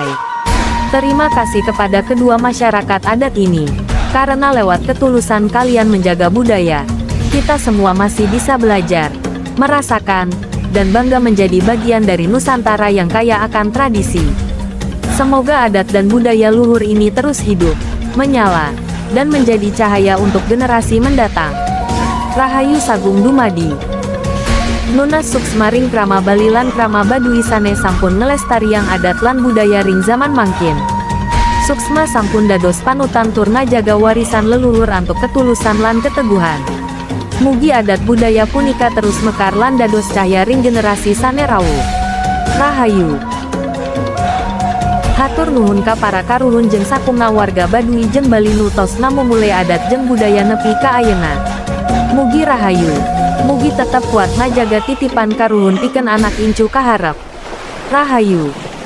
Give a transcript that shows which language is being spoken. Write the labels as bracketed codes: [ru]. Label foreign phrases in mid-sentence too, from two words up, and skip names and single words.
[id] Terima kasih kepada kedua masyarakat adat ini, karena lewat ketulusan kalian menjaga budaya, kita semua masih bisa belajar, merasakan, dan bangga menjadi bagian dari Nusantara yang kaya akan tradisi. Semoga adat dan budaya luhur ini terus hidup, menyala, dan menjadi cahaya untuk generasi mendatang. [ban] Rahayu Sagung Dumadi. Nunas suksma ring krama Bali lan krama Baduy sane sampun ngelestariang adat lan budaya ring zaman mangkin. Suksma sampun dados panutan turna jaga warisan leluhur antuk ketulusan lan keteguhan. Mugi adat budaya punika terus mekar lan dados cahya ring generasi sane rawuh. Rahayu. [su] Hatur nuhun ka para karuhun jeung sakumna warga Baduy jeung Bali nutos namumule adat jeung budaya nepi ka ayeuna. Mugi rahayu. Mugi tetep kuat ngajaga titipan karuhun pikeun anak incu kaharep. Rahayu.